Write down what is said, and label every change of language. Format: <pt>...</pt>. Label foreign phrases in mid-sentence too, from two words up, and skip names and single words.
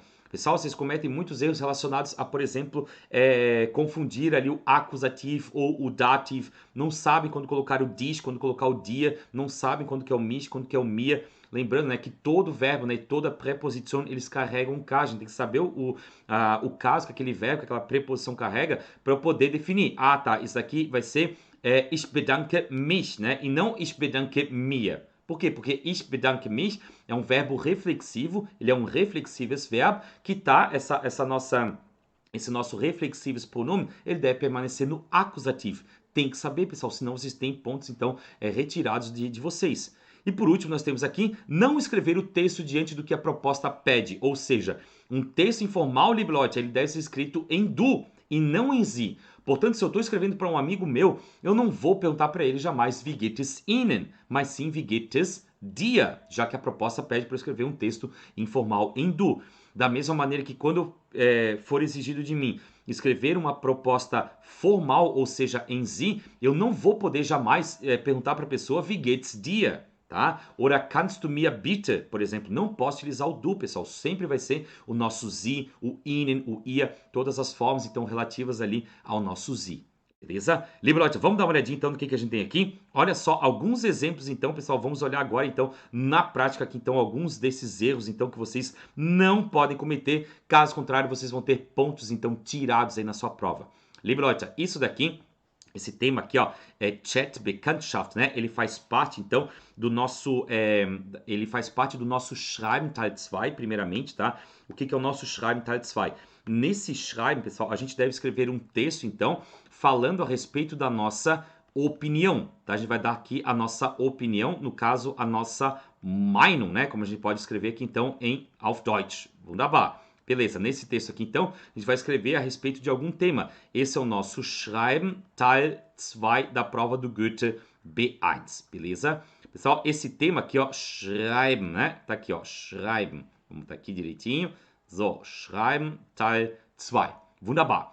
<pt>Pessoal, vocês cometem muitos erros relacionados a, por exemplo, confundir ali o acusativo ou o dativo. Não sabem quando colocar o dies, quando colocar o dia. Não sabem quando que é o mich, quando que é o mia. Lembrando, né, que todo verbo, né, toda preposição, eles carregam um caso. A gente tem que saber o caso que aquele verbo, que aquela preposição carrega, para eu poder definir. Ah, tá, isso aqui vai ser</pt> <de>ich bedanke mich,</de> <pt>né, e não</pt> <de>ich bedanke mir.</de> <pt>Por quê? Porque</pt> <de>ich bedanke mich</de> <pt>é um verbo reflexivo, ele é um reflexives verbo que tá, esse nosso reflexives pronome, ele deve permanecer no acusativo. Tem que saber, pessoal, senão vocês têm pontos, então, retirados de vocês. E por último, nós temos aqui, não escrever o texto diante do que a proposta pede, ou seja, um texto informal,</pt> <de>liebe Leute,</de> <pt>ele deve ser escrito em du e não em sie. Portanto, se eu estou escrevendo para um amigo meu, eu não vou perguntar para ele jamais</pt> <de>wie geht es Ihnen,</de> <pt>mas sim</pt> <de>wie geht es dir,</de> <pt>já que a proposta pede para eu escrever um texto informal em du. Da mesma maneira que quando for exigido de mim escrever uma proposta formal, ou seja, em sie, eu não vou poder jamais perguntar para a pessoa</pt> <de>wie geht's dir.</de> <pt>Tá?</pt> <de>Oder kannst du mir bitte,</de> <pt>por exemplo, não posso utilizar o du, pessoal, sempre vai ser o nosso sie, o ihnen, o ihr, todas as formas então relativas ali ao nosso sie. Beleza?</pt> <de>Liebe Leute,</de> <pt>vamos dar uma olhadinha então no que a gente tem aqui. Olha só alguns exemplos então, pessoal, vamos olhar agora então na prática aqui então alguns desses erros então que vocês não podem cometer, caso contrário vocês vão ter pontos então tirados aí na sua prova.</pt> <de>Liebe Leute,</de> <pt>isso daqui esse tema aqui, ó, é</pt> <de>Chat Bekanntschaft,</de> <pt>né? Ele faz parte, então, do nosso</pt> <de>Schreiben Teil 2,</de> <pt>primeiramente, tá? O que é o nosso</pt> <de>Schreiben Teil 2?</de> <pt>Nesse Schreiben, pessoal, a gente deve escrever um texto, então, falando a respeito da nossa opinião, tá? A gente vai dar aqui a nossa opinião, no caso, a nossa Meinung, né? Como a gente pode escrever aqui, então,</pt> <de>auf Deutsch. Wunderbar.</de> <pt>Beleza, nesse texto aqui, então, a gente vai escrever a respeito de algum tema. Esse é o nosso</pt> <de>Schreiben Teil 2</de> <pt>da prova do Goethe B1, beleza? Pessoal, esse tema aqui, ó, Schreiben, né? Tá aqui, ó, Schreiben. Vamos botar aqui direitinho.</pt> <de>So, Schreiben Teil 2. Wunderbar.</de>